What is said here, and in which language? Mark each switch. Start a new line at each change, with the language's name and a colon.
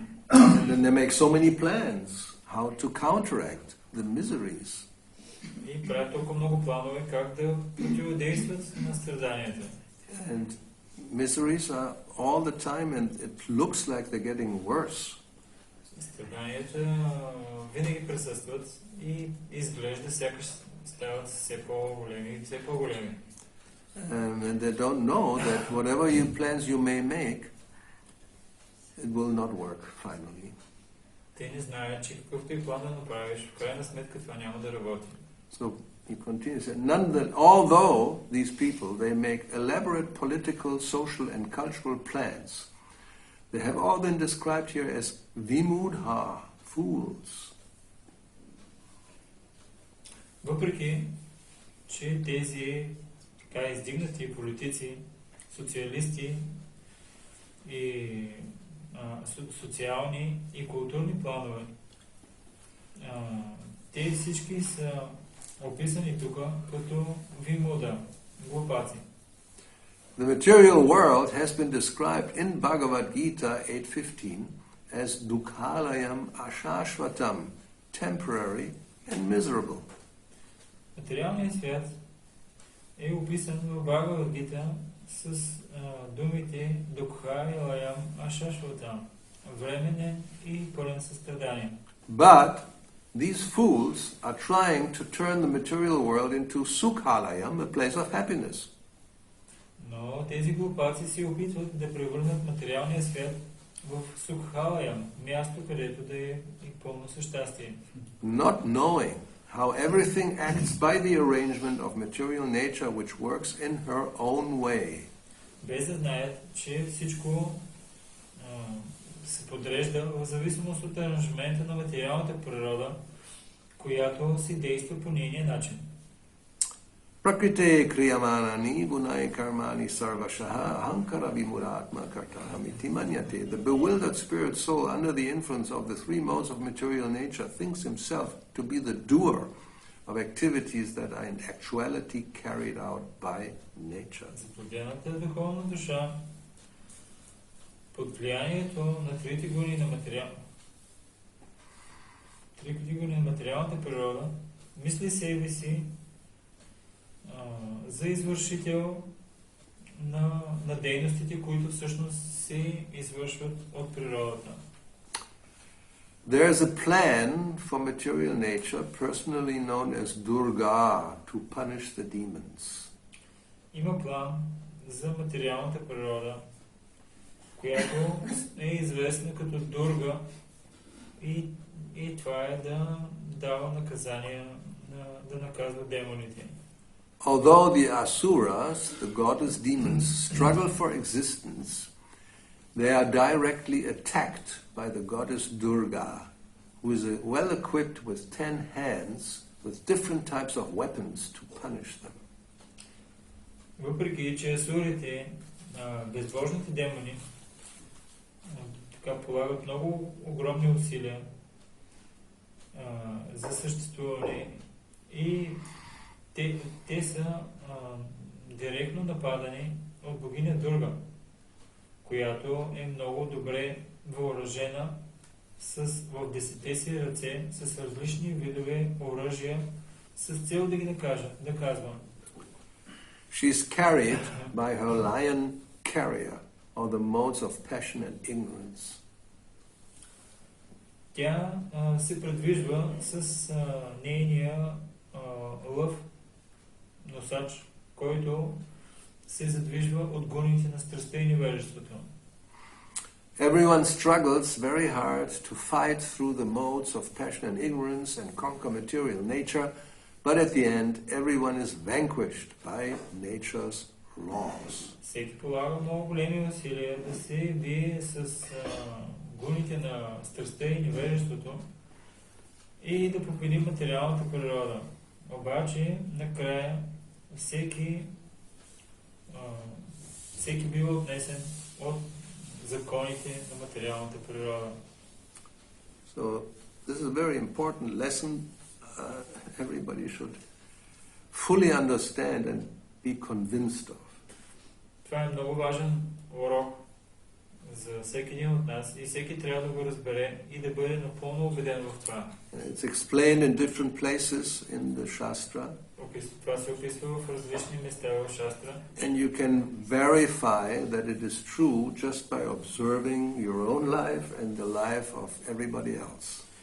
English: And then they make so many plans how to counteract the miseries.
Bulgarian: И правят толкова много планове как да противодействат на страданията.
English: And miseries are all the time, and it looks like they're getting worse.
Bulgarian: Страданията винаги присъстват и изглежда сякаш стават все по-големи и все по-големи.
English: And they don't know that whatever plans you may make, it will not work finally.
Bulgarian: Те не знаят, че какъвто и план да направиш, в крайна сметка това няма да работи.
English: So he continues, although these people, they make elaborate political, social and cultural plans, they have all been described here as vimudha, fools.
Bulgarian: Въпреки, че тези така издигнати политици, социалисти и социални и културни планове, те всички са описани тук като вимуда, глупаци.
English: The material world has been described in Bhagavad Gita 8:15 as
Sanskrit: dukhalayam ashashvatam,
English: temporary and miserable.
Bulgarian: Материалният свят е описан в Бхагавад Гита с думите
Sanskrit: дукхалаям ашашватам,
Bulgarian: временен и пълен състрадание.
English: But these fools are trying to turn the material world into sukhalayam, a place of happiness.
Bulgarian: Но тези глупаци се опитват да превърнат материалния свят в сукхалаям, място, където да е и пълно със щастие.
English: Not knowing how everything acts by the arrangement of material nature which works in her own way.
Bulgarian: Без да знаят, че всичко се подрежда в зависимост от аранжмента на материалната природа, която си действа по нейния начин.
Sanskrit: Prakrite kriyamanani gunai karmani sarvashaha ahankara vimuratma kartahamiti manyate.
English: The bewildered spirit soul under the influence of the three modes of material nature thinks himself to be the doer of activities that are in actuality carried out by nature.
Bulgarian: Заблудената духовна душа под влиянието на трите гуни на материалната природа мисли себе си за извършител на дейностите, които всъщност се извършват от природата.
English: There's a plan for material nature, personally known as Durga, to punish the demons.
Bulgarian: Има план за материалната природа, която е известна като Дурга, и това е да дава наказания, да наказва демоните.
English: Although the Asuras, the goddess demons, struggle for existence, they are directly attacked by the goddess Durga, who is well equipped with 10 hands with different types of weapons to punish them.
Bulgarian: Въпреки че асурите, безбожните демони, така полагат много огромни усилия за съществуване и те са директно нападани от богиня Дурга, която е много добре въоръжена в 10 си ръце с различни видове оръжия с цел да ги наказва.
English: She is carried by her lion carrier, or the modes of passion and ignorance.
Bulgarian: Тя се предвижва с нейния лъв, носач, който се задвижва от гоните на страстта и невежеството.
English: Everyone struggles very hard to fight through the modes of passion and ignorance and conquer material nature, but at the end, everyone is vanquished by nature's laws.
Bulgarian: Всеки полага много големи усилия да се бие с гоните на страстта и невежеството и да победи материалната природа. Обаче, накрая, всеки бива отнесен от законите на материалната природа.
English: So, this is a very important lesson everybody should fully understand and be convinced of.
Bulgarian: Това е много важен урок за всеки един от нас и всеки трябва да го разбере и да бъде напълно убеден в това.
English: It's explained in different places in the Shastra.
Bulgarian: Това се описва в различни места в Шастра.
English: And you can verify that it is true just by observing your own life and the life of everybody else.